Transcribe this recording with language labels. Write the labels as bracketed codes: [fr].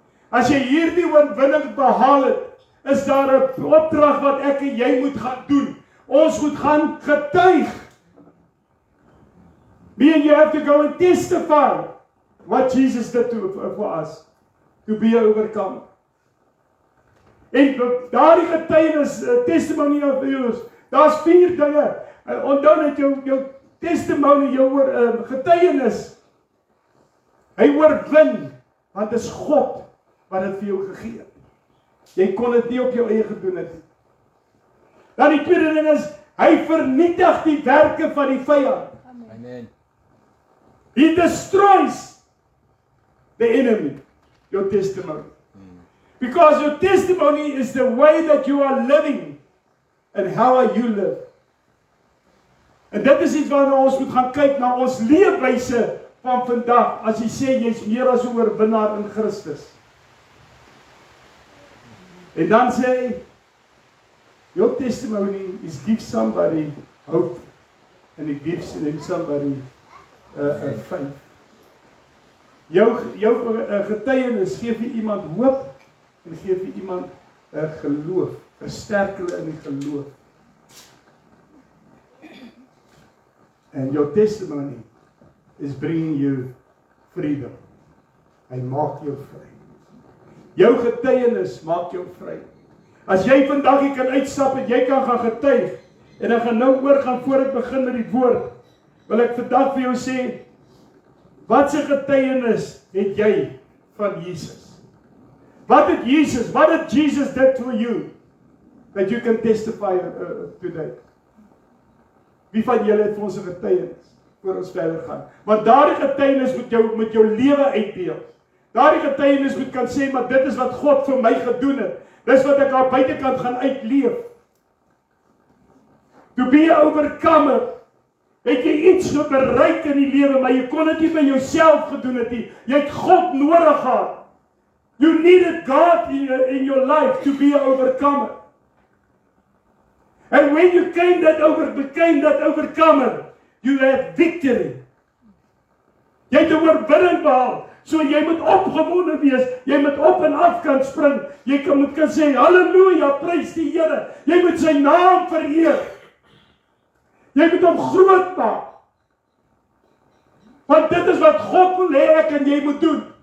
[af] As jy hierdie oorwinning behaal het, is daar 'n opdrag wat ek en jy moet gaan doen. Ons moet gaan getuig. [en] Me and you have to go and testify what Jesus did for us, to be an overcomer. [af] En daardie getuienis, [en] testimony of yours, [af] daar's 4 dinge. Onthou net jou testimony, jou getuienis. Hy oorwin, want dit is God wat dit vir jou gegee het. Jy kon dit nie op jou eie gedoen het. Dan die tweede ding is, hy vernietig die werke van die vyand. Amen. [en] He destroys the enemy, your testimony. Because your testimony is the way that you are living and how you live. [af] En dit is iets waarna ons moet gaan kyk, na ons leefwyse van vandag, as jy sê jy is meer as 'n oorwinnaar in Christus. En dan sê hy, [en] your testimony is give somebody hope, and it gives somebody faith. [af] Jou getuienis gee vir iemand hoop, en gee vir iemand geloof, versterk hulle in die geloof. [en] And your testimony is bringing you [af] freedom. Hy maak jou vry. Jou getuienis maak jou vry. As jy vandag hier kan uitstap en jy kan gaan getuig, en ek gaan nou oorgaan voor ek begin met die woord, wil ek vandag vir jou sê, wat se getuienis het jy van Jesus? [en] What did Jesus did for you, that you can testify today? [af] Wie van julle het vir ons 'n getuienis, voor ons verder gaan? Want daardie getuienis moet jou lewe uitdeel. Daardie getuienis moet kan sê, maar dit is wat God vir my gedoen het. Dis wat ek aan buitekant gaan uitleef. [en] To be an overcomer. [af] Het jy iets bereik in die lewe, maar jy kon dit nie by jouself gedoen het nie. Jy het God nodig gehad. [en] You needed God in your life to be an overcomer. And when you became that overcomer, you had victory. [af] Jy het 'n oorwinning behaal. So jy moet opgewonde wees, jy moet op en af kan spring, jy moet kan sê, halleluja, prys die Here, jy moet sy naam vereer, jy moet hom groot maak, want dit is wat God wil hê ek en jy moet doen.